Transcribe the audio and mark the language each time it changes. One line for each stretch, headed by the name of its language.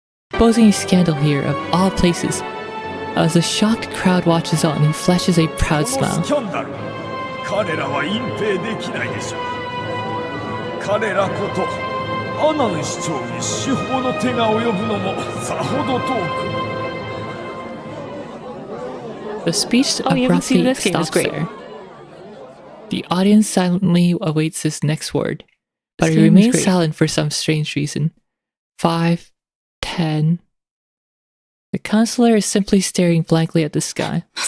English: Posing a scandal here of all places. As a shocked crowd watches on, he flashes a proud smile.
Japanese: 彼らは隠蔽できないでしょう。彼らことアナン市長に司法の手が及ぶのもさほど遠く。
English: The speech abruptly stops there. The audience silently awaits his next word, but he remains silent for some strange reason. 5, 10. The counselor is simply staring blankly at the sky.